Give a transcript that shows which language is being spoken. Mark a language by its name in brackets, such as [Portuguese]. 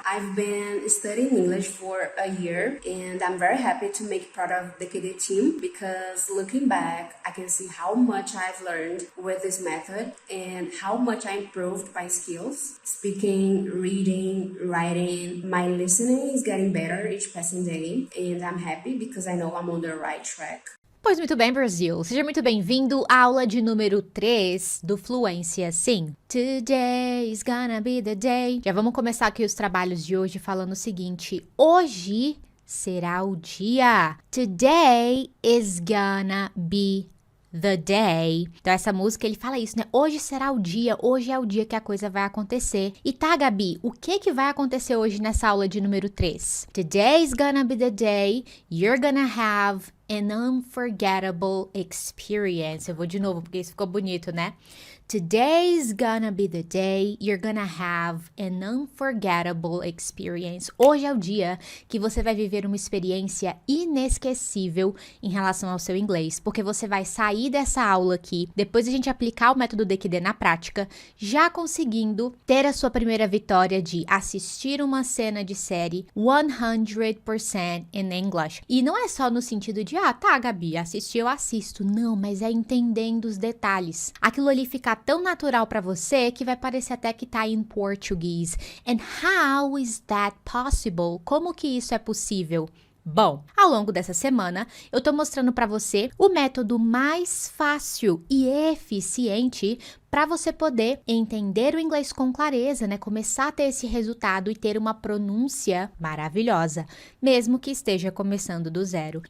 [English] I've been studying English for a year and I'm very happy to make part of the KD team because looking back, I can see how much I've learned with this method and how much I improved my skills. Speaking, reading, writing, my listening is getting better each passing day and I'm happy because I know I'm on the right track. [Portuguese] Pois muito bem, Brasil. Seja muito bem-vindo à aula de número 3 do Fluência Sim. [English] Today is gonna be the day. [Portuguese] Já vamos começar aqui os trabalhos de hoje falando o seguinte. Hoje será o dia. [English] Today is gonna be the day. [Portuguese] Então essa música ele fala isso, né? Hoje será o dia, hoje é o dia que a coisa vai acontecer. E tá, Gabi, o que vai acontecer hoje nessa aula de número 3? [English] Today is gonna be the day you're gonna have an unforgettable experience. [Portuguese] Eu vou de novo porque isso ficou bonito, né? [English] Today's gonna be the day you're gonna have an unforgettable experience. [Portuguese] Hoje é o dia que você vai viver uma experiência inesquecível em relação ao seu inglês, porque você vai sair dessa aula aqui, depois de a gente aplicar o método DQD na prática, já conseguindo ter a sua primeira vitória de assistir uma cena de série [English] 100% in English. [Portuguese] E não é só no sentido de, tá, Gabi, assistir eu assisto. Não, mas é entendendo os detalhes. Aquilo ali fica tão natural para você que vai parecer até que tá em português. [English] And how is that possible? [Portuguese] Como que isso é possível? Bom, ao longo dessa semana, eu tô mostrando para você o método mais fácil e eficiente para você poder entender o inglês com clareza, né? Começar a ter esse resultado e ter uma pronúncia maravilhosa, mesmo que esteja começando do zero.